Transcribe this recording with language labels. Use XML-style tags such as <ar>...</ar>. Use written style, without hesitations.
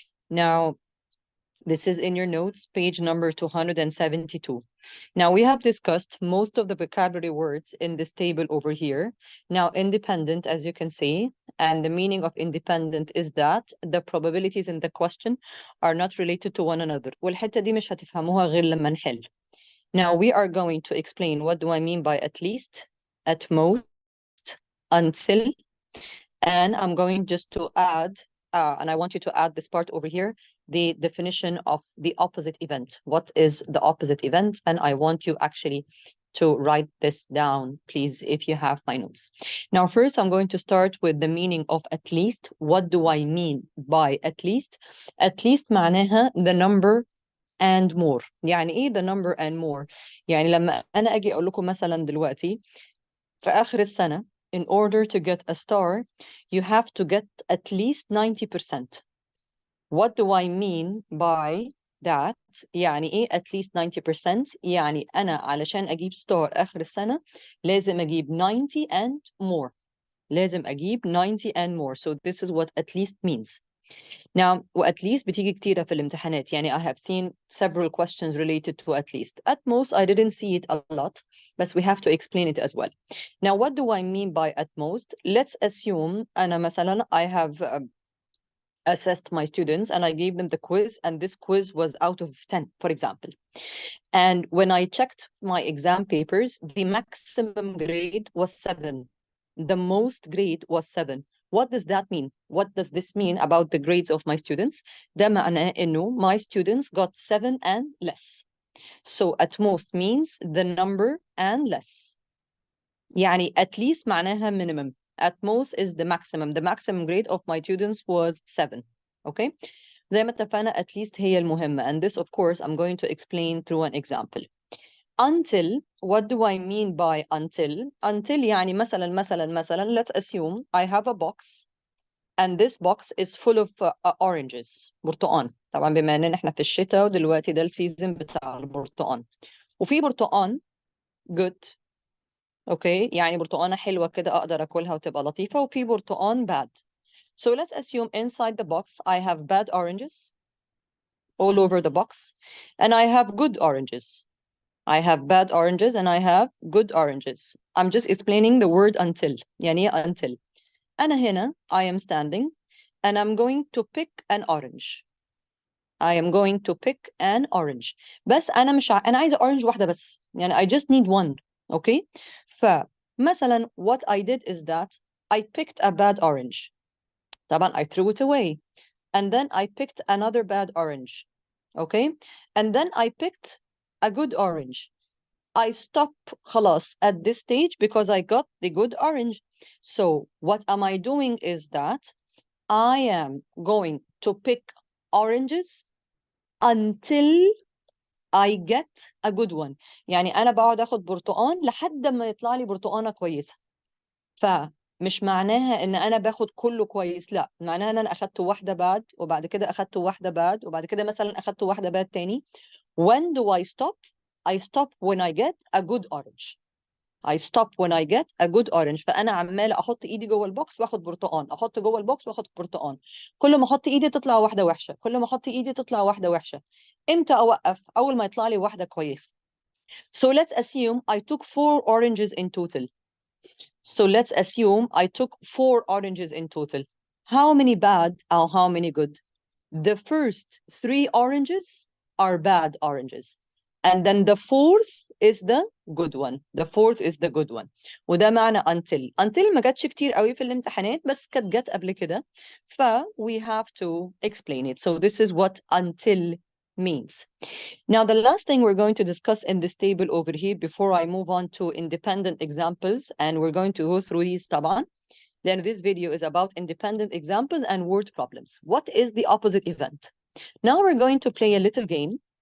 <en>Now, this is in your notes, page number 272. Now, we have discussed most of the vocabulary words in this table over here. Now, independent, as you can see, and the meaning of independent is that the probabilities in the question are not related to one another.</en> <ar>والحتة دي مش هتفهموها غير لما نحل.</ar> <en>Now, we are going to explain what do I mean by at least, at most, until, and I'm going just to add, and I want you to add this part over here, the definition of the opposite event. What is the opposite event? And I want you actually to write this down, please, if you have my notes. Now, first, I'm going to start with the meaning of at least. What do I mean by at least? At least</en> <ar>معناها</ar> <en>the number and more.</en> <ar>يعني إيه</ar> <en>the number and more؟</en> <ar>يعني لما أنا أجي أقول لكم مثلا دلوقتي في آخر السنة,</ar> <en>in order to get a star, you have to get at least 90%. What do I mean by that?</en> <ar>يعني إيه</ar> <en>at least 90%؟</en> <ar>يعني أنا علشان أجيب star آخر السنة لازم أجيب</ar> <en>90 and more.</en> <ar>لازم أجيب</ar> <en>90 and more. So this is what at least means. Now, at least</en> <ar>بتيجي كتيرة في الامتحانات. يعني</ar> <en>I have seen several questions related to at least. At most, I didn't see it a lot, but we have to explain it as well. Now, what do I mean by at most? Let's assume</en> <ar>أنا مثلا</ar> <en>I have assessed my students and I gave them the quiz, and this quiz was out of 10, for example. And when I checked my exam papers, the maximum grade was 7. The most grade was 7. What does that mean? What does this mean about the grades of my students?</en> <ar>ده معناه إنه</ar> <en>my students got 7 and less. So at most means the number and less.</en> <ar>يعني</ar> <en>at least</en> <ar>معناها</ar> <en>minimum. At most is the maximum. The maximum grade of my students was 7. Okay?</en> <ar>زي ما اتفقنا,</ar> <en>at least</en> <ar>هي المهمة.</ar> <en>And this, of course, I'm going to explain through an example. Until, what do I mean by until? Until</en> <ar>يعني مثلا,</ar> <en>let's assume I have a box and this box is full of oranges.</en> <ar>برتقان. طبعا بما ان احنا في الشتاء ودلوقتي ده السيزون بتاع البرتقان. وفي برتقان good. Okay, يعني برتقانة حلوة كده أقدر أكلها وتبقى لطيفة, وفي برتقان bad.</ar> <en>So let's assume inside the box I have bad oranges all over the box, and I have good oranges. I have bad oranges and I have good oranges. I'm just explaining the word until.</en> <ar>يعني</ar> <en>until.</en> <ar>أنا هنا,</ar> <en>I am standing and I'm going to pick an orange. I am going to pick an orange.</en> <ar>بس أنا عايزة orange واحدة بس. يعني</ar> <en>I just need one. Okay?</en> <ar>فمثلا</ar> <en>what I did is that I picked a bad orange.</en> <ar>طبعا</ar> <en>I threw it away. And then I picked another bad orange. Okay? And then I picked a good orange. I stop</en> <ar>خلاص</ar> <en>at this stage because I got the good orange. So what am I doing is that I am going to pick oranges until I get a good one.</en> <ar>يعني أنا بقعد أخد برتقان لحد ما يطلع لي برتقانة كويسة. فمش معناها إن أنا باخد كله كويس، لا، معناها إن أنا أخدت واحدة باد وبعد كده أخدت واحدة باد وبعد كده مثلا أخدت واحدة باد تاني.</ar> <en>When do I stop? I stop when I get a good orange. I stop when I get a good orange.</en> <ar>فأنا عمالة أحط إيدي جوه البوكس وآخد برتقان، أحط جوه البوكس وآخد برتقان. كل ما أحط إيدي تطلع واحدة وحشة، كل ما أحط إيدي تطلع واحدة وحشة. إمتى أوقف؟ أول ما يطلع لي واحدة كويسة.</ar> <en>So let's assume I took 4 oranges in total. So let's assume I took 4 oranges in total. How many bad or how many good? the first 3 oranges are bad oranges. And then the fourth is the good one. The fourth is the good one.</en> <ar>وده معنى until. Until ما جاتش كتير قوي في الامتحانات بس كانت جت قبل كده.</ar> <en>we have to explain it. So this is what until means. Now the last thing we're going to discuss in this table over here before I move on to independent examples, and we're going to go through these</en> <ar>طبعا.</ar> <en>Then this video is about independent examples and word problems. What is the opposite event? Now we're going to play a little game.</en>